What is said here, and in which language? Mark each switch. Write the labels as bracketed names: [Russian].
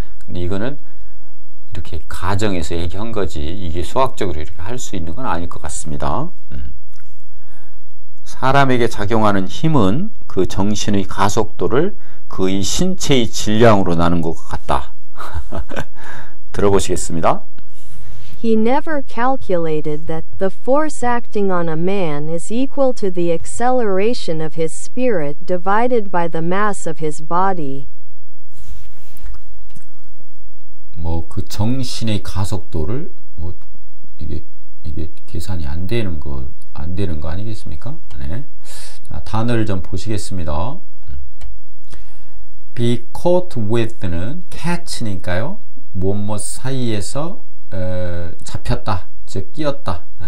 [Korean] 근데 이거는 이렇게 가정에서 얘기한 거지 이게 수학적으로 이렇게 할 수 있는 건 아닐 것 같습니다. 사람에게 작용하는 힘은 그 정신의 가속도를 그의 신체의 질량으로 나눈 것 같다. 들어보시겠습니다. [English] He never calculated that the force acting on a man is equal to the acceleration of his spirit divided by the mass of his body. [Korean] 뭐 그 정신의 가속도를 뭐 이게 계산이 안 되는 거 아니겠습니까? 네. 자, 단어를 좀 보시겠습니다. [English] be caught with [Korean] 는 catch니까요. 무엇 사이에서 잡혔다, 즉 끼었다.